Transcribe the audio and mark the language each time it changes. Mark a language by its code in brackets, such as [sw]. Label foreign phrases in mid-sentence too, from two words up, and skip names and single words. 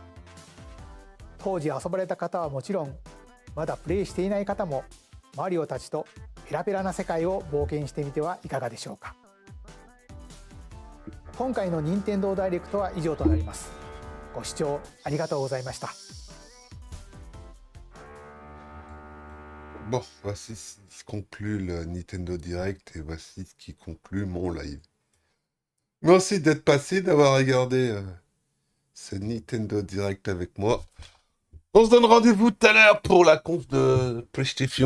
[ja] 当時遊ばれた方はもちろん、まだプレイしていない方もマリオたちとペラペラな世界を冒険してみてはいかがでしょうか。今回の任天堂ダイレクトは以上となります。ご視聴ありがとうございました。 [fr] Bon, voici ce qui conclut le Nintendo Direct et voici ce qui conclut mon live. Merci d'être passé, d'avoir regardé ce Nintendo Direct avec moi. On se donne rendez-vous tout à l'heure pour la conf de PlayStation.